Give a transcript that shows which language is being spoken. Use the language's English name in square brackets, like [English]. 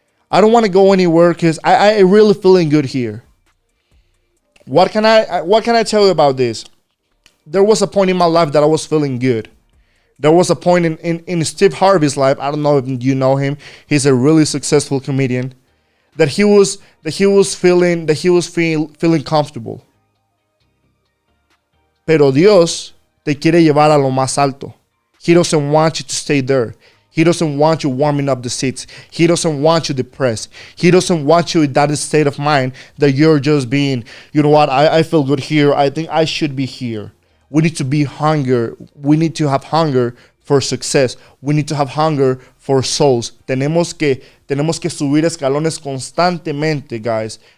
[English] I don't want to go anywhere because I really feeling good here. What can I tell you about this? There was a point in my life that I was feeling good. There was a point in Steve Harvey's life. I don't know if you know him. He's a really successful comedian. That he was feeling comfortable. [Spanish] Pero Dios te quiere llevar a lo más alto. [English] He doesn't want you to stay there. He doesn't want you warming up the seats. He doesn't want you depressed. He doesn't want you in that state of mind that you're just being, you know what, I feel good here. I think I should be here. We need to be hunger. We need to have hunger for success. We need to have hunger for souls. [Spanish] Tenemos que subir escalones constantemente, [English] guys.